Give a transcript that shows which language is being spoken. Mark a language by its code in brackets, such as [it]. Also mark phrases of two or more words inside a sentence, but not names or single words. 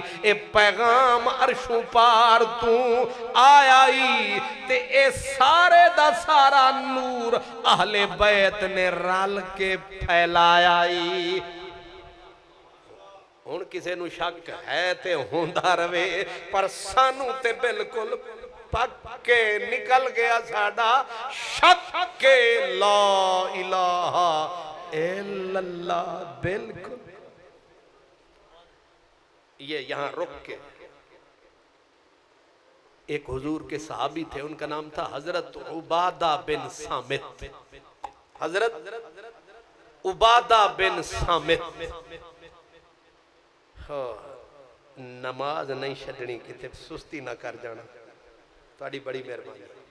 [pa] اے پیغام عرشوں پار تو آیائی، تے اے سارے دا سارا نور اہلِ بیت نے رل کے پھیلایائی. ہن کسے نوں شک ہے تے ہوندا رہوے، پر سانوں تے بالکل پکے نکل گیا ساڈا شک کے [ar] لا إله إلا الله. [ur] بالکل یہ یہاں رک کے ایک حضور کے صحابی تھے، ان کا نام تھا حضرت عبادہ بن صامت. [pa] حضرت عبادہ بن صامت نماز نہیں چھڈنی، کتے سستی نہ کر جانا، تاڑی بڑی مہربانی.